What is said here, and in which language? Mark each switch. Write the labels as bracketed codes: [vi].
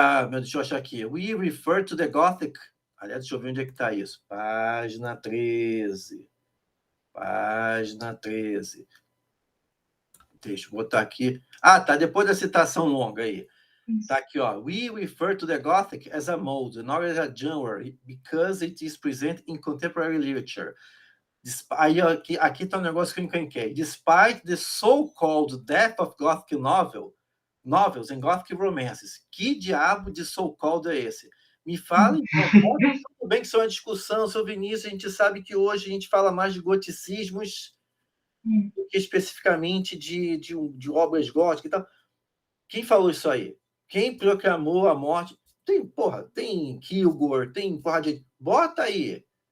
[pt] Deixa eu achar aqui. [en] We refer to the Gothic. [pt] Aliás, deixa eu ver onde é que está isso. Página 13. Página 13. Deixa eu botar aqui. Tá. Depois da citação longa aí. Está aqui, ó. [en] We refer to the Gothic as a mode, not as a genre, because it is present in contemporary literature. [pt] Aí, aqui está um negócio que eu encrenquei. [en] Despite the so-called death of Gothic novels and Gothic romances. [pt] Que diabo de so-called é esse? Me fala, então, tudo bem que isso é uma discussão, seu Vinícius, a gente sabe que hoje a gente fala mais de goticismos do que especificamente de obras góticas e tal. Quem falou isso aí? Quem proclamou a morte? Tem Kilgore, tem porra de... Bota aí.